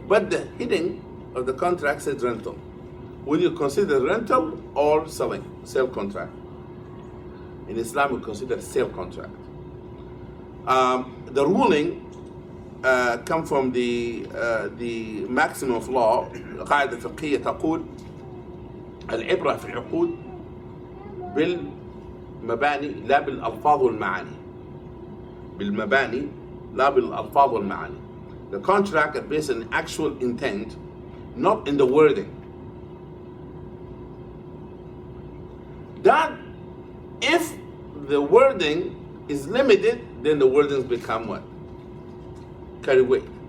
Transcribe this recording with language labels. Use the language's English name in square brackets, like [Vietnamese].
[English] But the heading of the contract says rental. Will you consider rental or selling? Sale contract. In Islam, we consider sale contract. The ruling come from the maximum of law. [Arabic] قاعدة فقهية تقول العبرة في العقود بالمباني لا بالألفاظ والمعاني. بالمباني لا بالألفاظ والمعاني. [English] The contract is based on actual intent, not in the wording. That if the wording is limited, then the wordings become what? Carry weight.